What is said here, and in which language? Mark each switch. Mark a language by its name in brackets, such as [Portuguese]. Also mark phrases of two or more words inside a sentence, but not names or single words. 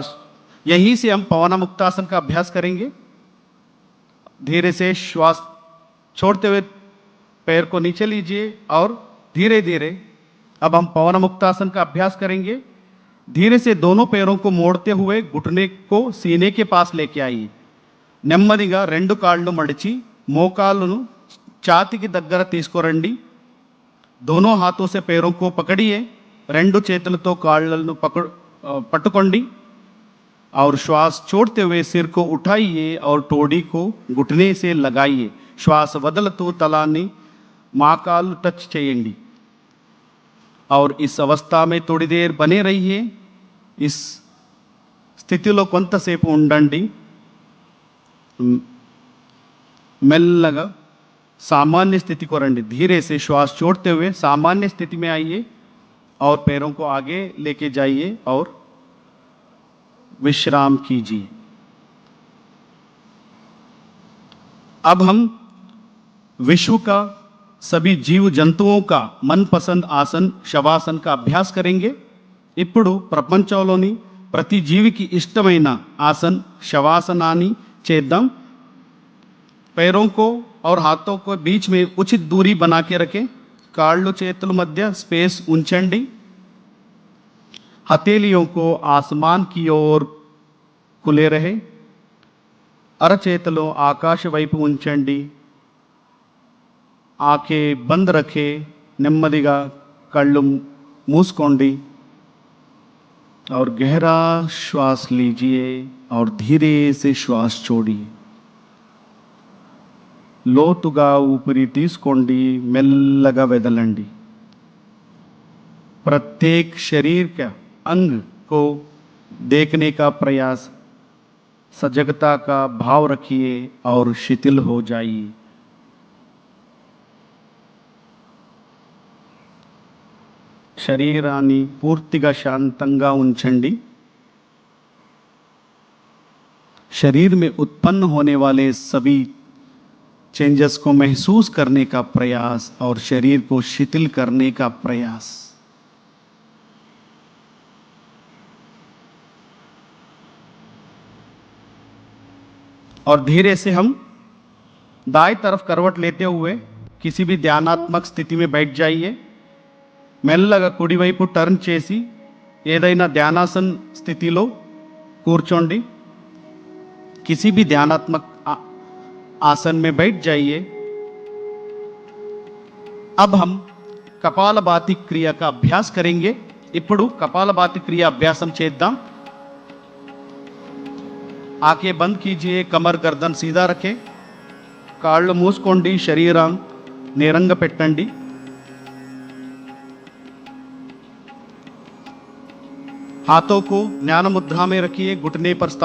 [Hindi] यहीं से हम पवन मुक्तासन का अभ्यास करेंगे धीरे से श्वास छोड़ते हुए पैर को नीचे लीजिए और धीरे धीरे अब हम पवन मुक्तासन का अभ्यास करेंगे धीरे से दोनों पैरों को मोड़ते हुए घुटने को सीने के पास लेके आइए [Telugu] నెమ్మదిగా రెండు కాళ్ళు మడిచి మోకాళ్ళను ఛాతీకి దగ్గర తీసుకురండి [Hindi] दोनों हाथों से पैरों को पकड़िए [Telugu] రెండు చేతులతో కాళ్ళను పట్టుకోండి [Hindi] और श्वास छोड़ते हुए सिर को उठाइए और टोड़ी को घुटने से लगाइए श्वास [Telugu] వదులుతూ తలాన్ని మోకాళ్ళు టచ్ చేయండి [Hindi] और इस अवस्था में थोड़ी देर बने रहिए इस [Telugu] స్థితిలో కొంతసేపు ఉండండి [Hindi] మెల్లగా सामान्य स्थिति को రండి धीरे से श्वास छोड़ते हुए सामान्य स्थिति में आइए और पैरों को आगे लेके जाइए और विश्राम कीजिए अब हम विश्व का सभी जीव जंतुओं का मनपसंद आसन शवासन का अभ्यास करेंगे [Telugu] ఇప్పుడు ప్రపంచంలోని ప్రతి జీవికి ఇష్టమైన ఆసన్ శవాసనాన్ని చేద్దాం [Hindi] पैरों को और हाथों को बीच में उचित दूरी बना के रखें [Telugu] కాళ్ళు చేతుల మధ్య స్పేస్ ఉంచండి [Hindi] हथेलियों को आसमान की ओर खुले रहे [Telugu] అరచేతులు ఆకాశ వైపు ఉంచండి [Hindi] आंखें बंद रखे [Telugu] నెమ్మదిగా కళ్ళు మూసుకోండి [Hindi] और गहरा श्वास लीजिए और धीरे से श्वास छोड़िए [Telugu] లోతుగా ఊపిరి తీసుకోండి మెల్లగా వదలండి [Hindi] प्रत्येक शरीर का अंग को देखने का प्रयास सजगता का भाव रखिए और शिथिल हो जाइए। [Telugu] శరీరాన్ని పూర్తిగా శాంతంగా ఉంచండి। [Hindi] शरीर में उत्पन्न होने वाले सभी चेंजेस को महसूस करने का प्रयास और शरीर को शिथिल करने का प्रयास। और धीरे से हम दाएं तरफ करवट लेते हुए किसी भी ध्यानात्मक स्थिति में बैठ जाइए। [Telugu] మెల్లగా కుడివైపు టర్న్ చేసి ఏదైనా ధ్యానాసన్ స్థితిలో కూర్చోండి। [Hindi] किसी भी ध्यानात्मक आसन में बैठ जाइए। अब हम कपालभाति क्रिया का अभ्यास करेंगे। [Telugu] ఇప్పుడు कपालभाति क्रिया अभ्यासम చేద్దాం। [Hindi] आंखें बंद कीजिए, कमर गर्दन सीधा रखें, [Telugu] కాళ్ళు మూసుకోండి, శరీరం నేరంగా పెట్టండి। [Hindi] हाथों को ज्ञान मुद्रा में रखिए, घुटने पर